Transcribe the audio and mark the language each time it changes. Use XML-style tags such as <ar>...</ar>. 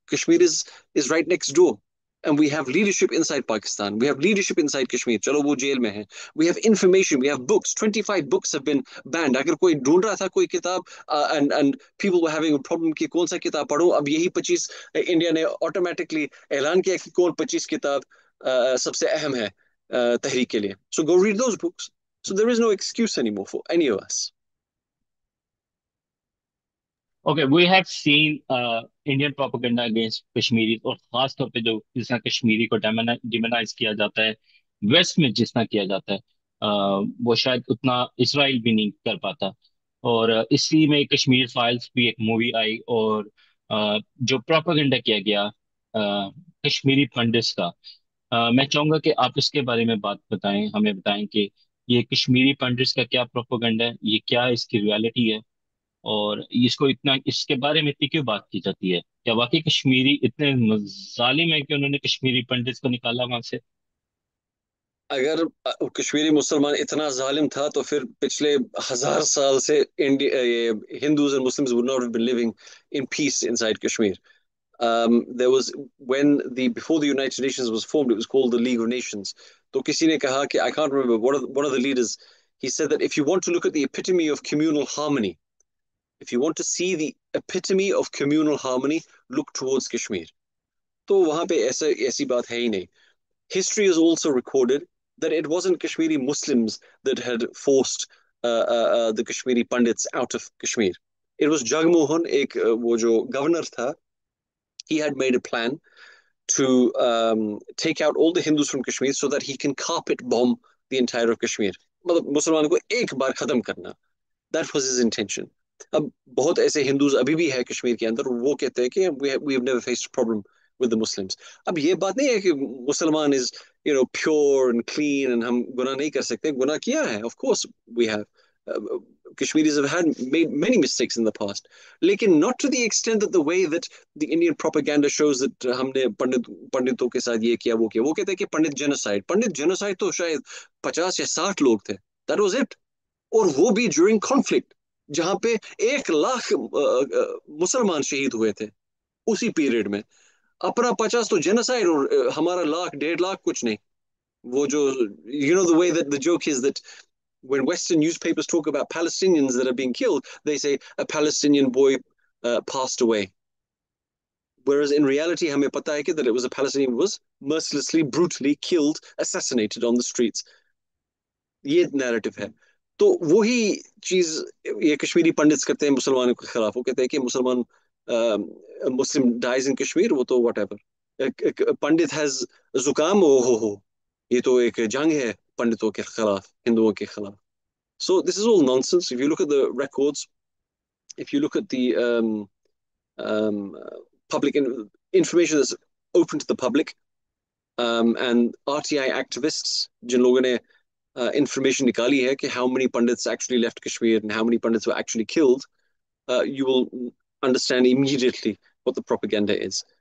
<en>Kashmir is right next door. And we have leadership inside Pakistan. We have leadership inside Kashmir.</en> <hi>चलो वो jail में है.</hi> <en>We have information. We have books. 25 books have been banned.</en> <hi>अगर कोई ढूंढ रहा था कोई किताब</hi> <en>and people were having a problem</en> <hi>कि कौन सा किताब पढ़ो, अब यही 25 इंडिया ने automatically ऐलान किया कि कौन 25 किताब सबसे अहम है तहरीक के लिए.</hi> <en>So go read those books. So there is no excuse anymore for any of us. Okay, we have seen Indian propaganda against Kashmiris</en> <hi>और खास तौर पे जो जिस तरह कश्मीरी को डिमोनाइज किया जाता है वेस्ट में जिस तरह किया जाता है वो शायद उतना इसराइल भी नहीं कर पाता और इसी में कश्मीर फाइल्स भी एक मूवी आई और जो प्रोपेगेंडा किया गया कश्मीरी पंडित्स का मैं चाहूंगा कि आप इसके बारे में बात बताएं हमें बताएं कि ये कश्मीरी पंडित्स का क्या प्रोपेगेंडा है ये क्या इसकी रियलिटी है और इसको इतना इसके बारे में इतनी क्यों बात की जाती है क्या वाकई कश्मीरी इतने जालिम है कि उन्होंने कश्मीरी पंडित को निकाला वहां से अगर कश्मीरी मुसलमान इतना जालिम था तो फिर पिछले 1000 साल से इंडिया ये</hi> <en>Hindus and Muslims would not have been living in peace inside Kashmir. There was when the before the United Nations was formed, it was called the League of Nations.</en> <hi>तो किसी ने कहा कि</hi> <en>I can't remember one of the leaders. He said that if you want to look at the epitome of communal harmony, if you want to see the epitome of communal harmony, look towards Kashmir.</en> <hi>तो वहां पे ऐसी बात है ही नहीं.</hi> <en>History has also recorded that it wasn't Kashmiri Muslims that had forced the Kashmiri Pandits out of Kashmir. It was Jagmohan,</en> <hi>वो जो governor था,</hi> <en>he had made a plan to take out all the Hindus from Kashmir so that he can carpet bomb the entire of Kashmir.</en> <hi>मतलब मुसलमानों को एक बार खत्म करना.</hi> <en>That was his intention.</en> <hi>अब बहुत ऐसे हिंदूज अभी भी है कश्मीर के अंदर वो कहते हैं कि</hi> <en>we have never faced a problem with the Muslims.</en> <hi>अब ये बात नहीं है कि मुसलमान</hi> <en>is pure and clean</en> <hi>and हम गुनाह नहीं कर सकते. गुनाह किया है,</hi> <en>of course we have. Kashmiris have made many mistakes in the past.</en> <hi>लेकिन</hi> <en>not to the extent that the way that the Indian propaganda shows that</en> <hi>हमने पंडितों के साथ ये किया वो किया. वो कहते हैं कि पंडित genocide तो शायद 50 या 60 लोग थे.</hi> <en>That was it.</en> <hi>और वो भी</hi> <en>during conflict</en> <hi>जहां पे 1 लाख मुसलमान शहीद हुए थे उसी पीरियड में. अपना 50 तो जेनोसाइड और हमारा 1.5 लाख कुछ नहीं. वो जो</hi> <en>the way that the joke is that when Western newspapers talk about Palestinians that are being killed, they say a Palestinian boy passed away. Whereas in reality,</en> <hi>हमें पता है कि</hi> <en>that it was a Palestinian who was mercilessly, brutally killed, assassinated on the streets.</en> <hi>ये narrative है. तो वही चीज ये कश्मीरी पंडित्स करते हैं मुसलमानों के खिलाफ. वो कहते हैं कि मुसलमान</hi> <en>Muslim dies in Kashmir</en> <hi>वो तो व्हाटएवर. पंडित हैज जुकाम हो ये तो एक जंग है पंडितों के खिलाफ हिंदुओं के खिलाफ.</hi> <en>So this is all nonsense. If you look at the records, if you look at the public information that's open to the public, and RTI activists</en> <hi>जिन लोगों ने information nikali hai ki</hi> <en>how many pandits actually left Kashmir and how many pandits were actually killed, you will understand immediately what the propaganda is.</en>